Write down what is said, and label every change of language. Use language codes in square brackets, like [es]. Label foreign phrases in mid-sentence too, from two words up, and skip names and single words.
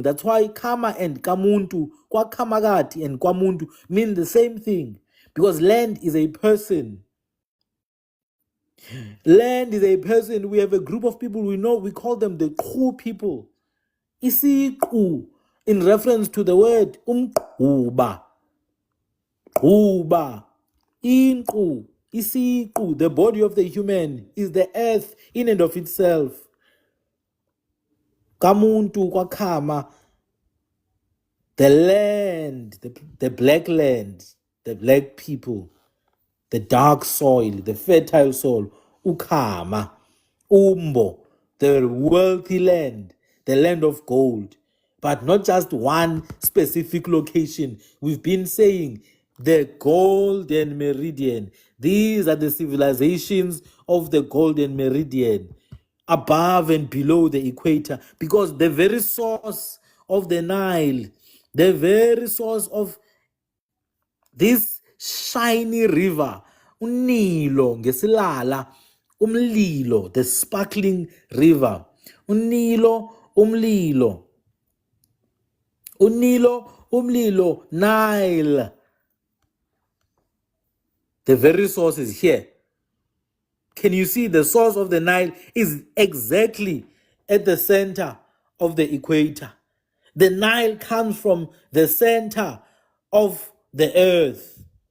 [en] That's why Kama and Kamuntu, Kwa Kamagati and Kwamuntu mean the same thing. Because land is a person. Land is a person. We have a group of people we know, we call them the Ku people. Isi Ku, in reference to the word Uba. Uba. Inku. Isi Ku, the body of the human, is the earth in and of itself. [zu] Kamuntu kwa Kama, [en] the land, the black land, the black people, the dark soil, the fertile soil, Ukama, Umbo, the wealthy land, the land of gold, but not just one specific location. We've been saying the Golden Meridian. These are the civilizations of the Golden Meridian, above and below the equator, because the very source of the Nile, the very source of this shiny river, [zu] unilo ngesilala, umlilo, [en] the sparkling river, [zu] unilo, umlilo, unilo, umlilo, [en] Nile. The very source is here. Can you see the source of the Nile is exactly at the center of the equator? The Nile comes from the center of the earth.